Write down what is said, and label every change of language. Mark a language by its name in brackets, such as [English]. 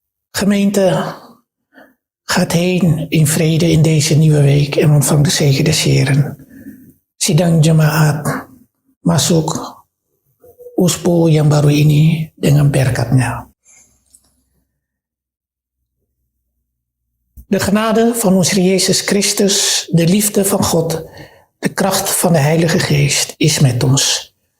[Dutch] Gemeente, gaat heen in vrede in deze nieuwe week en ontvang de zegen des Heren. [Indonesian] Sidang jemaat masuk uspo yang baru ini dengan berkatnya. [Dutch] De genade van onze Heer Jezus Christus, de liefde van God, de kracht van de Heilige Geest is met ons.